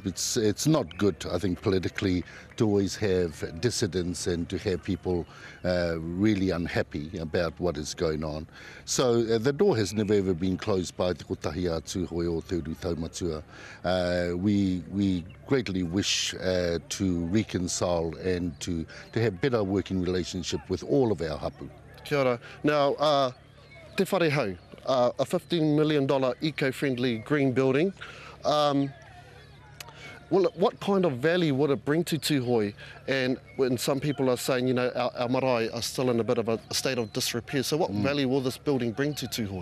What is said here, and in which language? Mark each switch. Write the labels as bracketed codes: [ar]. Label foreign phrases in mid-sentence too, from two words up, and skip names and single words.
[en] It's not good, I think, politically to always have dissidents and to have people really unhappy about what is going on. So the door has never ever been closed by Te Kotahi a Tuhoe o Te Uru Taumatua. We greatly wish to reconcile and to have better working relationship with all of our hapu. [mi] Kia ora. [en] Now, te whare hau, a $15 million eco-friendly green building. What kind of value would it bring to Tuhoe? And when some people are saying, you know, our marae are still in a bit of a state of disrepair, so what value will this building bring to Tuhoe?